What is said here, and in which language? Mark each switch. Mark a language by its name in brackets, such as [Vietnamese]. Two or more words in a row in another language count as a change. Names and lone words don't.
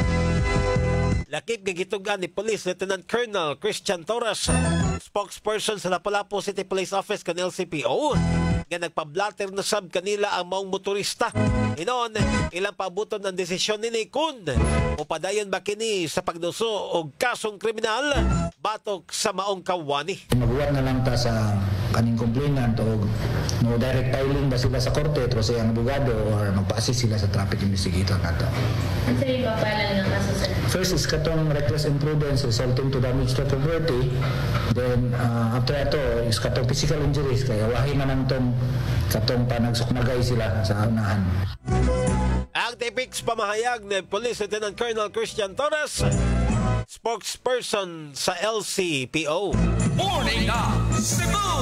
[Cebuano] Lakip nga gitugan ni Police Lieutenant Colonel Christian Torres, spokesperson sa Lapu-Lapu City Police Office kan LCPO, nga nagpablatter na sab kanila ang maong motorista. Hinon, ilang pabuton ang desisyon ni kun upadayon ba kini sa pagduso og kasong kriminal batok sa maong kawani. Magbuhat na lang ta sa kaning complainant o no direct filing ba sila sa korte o sa iyang abogado or magpa-assist sila sa traffic investigator nato. [Filipino] Ano sa yung papalan ng kaso, sir? [English] First is katong reckless imprudence resulting to damage to property. [Cebuano] Then after ito is katong [English] physical injuries [Cebuano] kaya wahin na nang katong panagsukmagay sila sa unahan. Ang TPX pamahayag ni Police Lieutenant Colonel Christian Torres, spokesperson sa LCPO. Morning na Cebu!